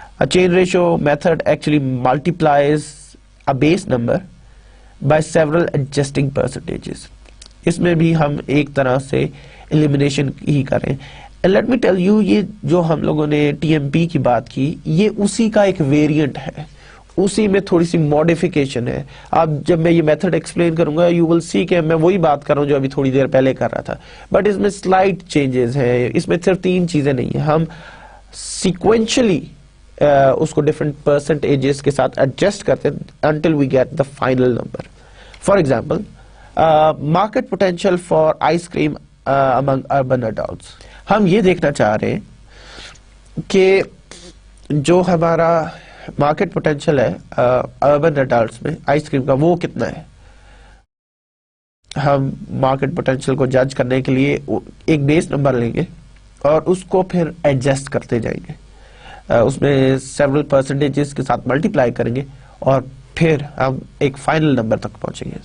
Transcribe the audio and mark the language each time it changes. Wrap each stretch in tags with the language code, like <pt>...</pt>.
<en>Chain ratio method actually multiplies a base number by several adjusting percentages.</en> <ur>اس میں بھی ہم ایک طرح سے elimination ہی کریں.</ur> <en>Let me tell you,</en> <ur>یہ جو ہم لوگوں نے ٹی ایم پی کی بات کی, یہ اسی کا ایک ویریئنٹ ہے, اسی میں تھوڑی سی ماڈیفیکیشن ہے. آپ جب میں یہ میتھڈ ایکسپلین کروں گا</ur> <en>you will see</en> <ur>کہ میں وہی بات کر رہا ہوں جو ابھی تھوڑی دیر پہلے کر رہا تھا, بٹ اس میں سلائٹ چینجز ہیں. اس میں صرف 3 چیزیں نہیں ہیں, ہم سیکوینشلی اس کو ڈفرنٹ پرسنٹیجز کے ساتھ ایڈجسٹ کرتے ہیں</ur> <en>until we get the final number. For example, market potential for ice cream among urban adults.</en> <ur>ہم یہ دیکھنا چاہ رہے ہیں کہ جو ہمارا مارکیٹ پوٹینشیل ہے اربن اڈلٹس میں آئس کریم کا وہ کتنا ہے. ہم مارکیٹ پوٹینشیل کو جج کرنے کے لیے ایک بیس نمبر لیں گے اور اس کو پھر ایڈجسٹ کرتے جائیں گے, اس میں سیورل پرسنٹیجز کے ساتھ ملٹیپلائی کریں گے اور پھر ہم ایک فائنل نمبر تک پہنچیں گے.</ur>